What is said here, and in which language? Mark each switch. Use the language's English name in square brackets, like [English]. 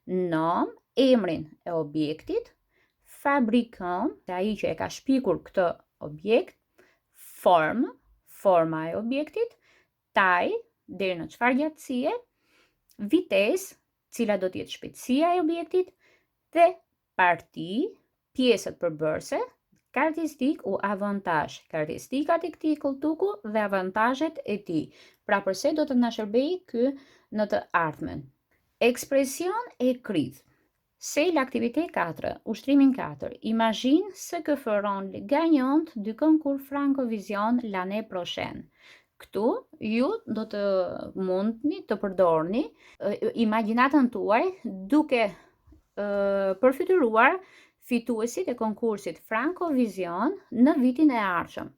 [Albanian] Nom, emrin e objektit, fabrikant, ai që e ka shpikur këtë objekt, forma e objektit, taille, deri në çfarë gjatësie, vitesë, cila do të jetë shpejtësia e objektit, dhe parti, pjesët përbërëse, karakteristik u avantazh, karakteristikat e këtij kolltuku dhe avantazhet e tij. Pra përse do të na shërbejë ky në të ardhmen. [French] Expression écrite. C'est l'activité 4, [Albanian] ushtrimin 4. [French] Imagine ce que feront les gagnantes du concours Francovision l'année prochaine. [Albanian] Këtu ju do të mundni të përdorni imagjinatën tuaj duke përfituar fituesit e konkursit Francovision në vitin e ardhshëm.